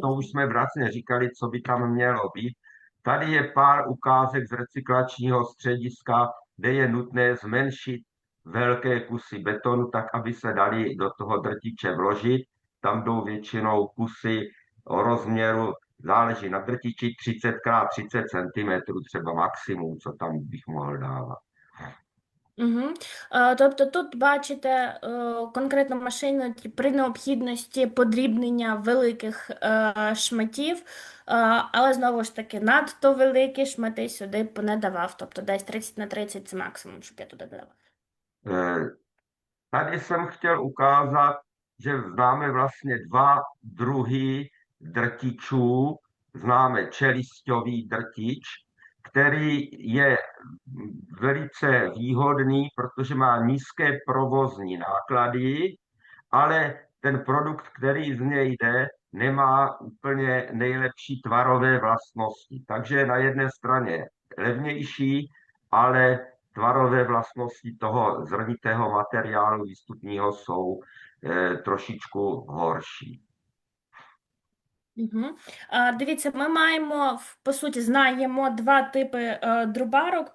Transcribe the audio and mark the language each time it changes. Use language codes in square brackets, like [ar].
[cs] to už jsme vlastně říkali, co by tam mělo být. Tady je pár ukázek z recyklačního střediska, kde je nutné zmenšit velké kusy betonu, tak aby se dali do toho drtiče vložit. Tam jdou většinou kusy o rozměru, záleží na drtiči, 30x30 cm, třeba maximum, co tam bych mohl dávat. Угу. [uk] Тобто тут бачите конкретно машину при необхідності подрібнення великих шматів, але знову ж таки надто великі шмати сюди б не давав, тобто десь 30 на 30 це максимум, щоб я туди додала. [cs] Tady jsem chtěl ukázat, že známe vlastně dva druhy drtičů. Známe čelisťový drtič, který je velice výhodný, protože má nízké provozní náklady, ale ten produkt, který z něj jde, nemá úplně nejlepší tvarové vlastnosti. Takže na jedné straně levnější, ale tvarové vlastnosti toho zrnitého materiálu výstupního jsou trošičku horší. Угу. [uk] Дивіться, ми маємо, по суті, знаємо два типи друбарок.